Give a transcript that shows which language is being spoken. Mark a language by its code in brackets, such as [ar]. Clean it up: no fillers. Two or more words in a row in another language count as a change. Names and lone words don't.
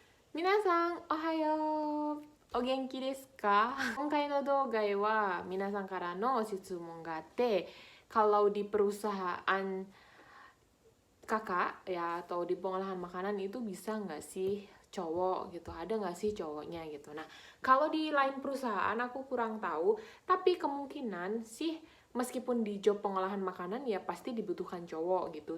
[ja] 皆さん、おはよう。お元気ですか？今回の動画は皆さんからの質問があって、 [id] kalau di perusahaan kakak ya atau di pengolahan makanan itu bisa nggak sih cowok gitu, ada nggak sih cowoknya gitu. Nah, kalau di lain perusahaan aku kurang tahu, tapi kemungkinan sih meskipun di job pengolahan makanan ya pasti dibutuhkan cowok gitu.